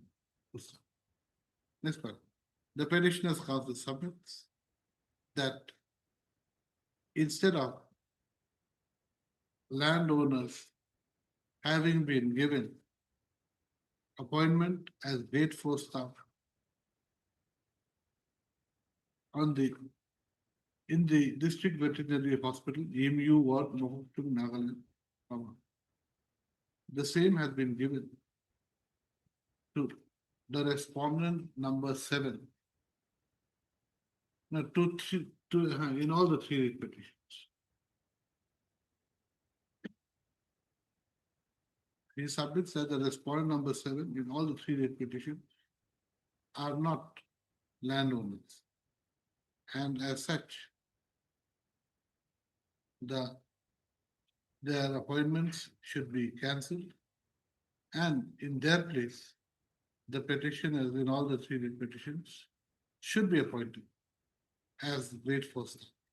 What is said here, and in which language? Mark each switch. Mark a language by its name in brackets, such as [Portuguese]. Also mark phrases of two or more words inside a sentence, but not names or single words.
[English] Next part. The petitioner's council submits that instead of landowners having been given appointment as grade 4 staff in the district veterinary hospital, EMU ward, Mohokchung, Nagaland, the same has been given to the respondent number 7. No, in all the 3 petitions. He submits that the respondent number 7 in all the 3 petitions are not landowners, and as such, their appointments should be cancelled, and in their place, the petitioners in all the 3 petitions should be appointed as grade 4 staff.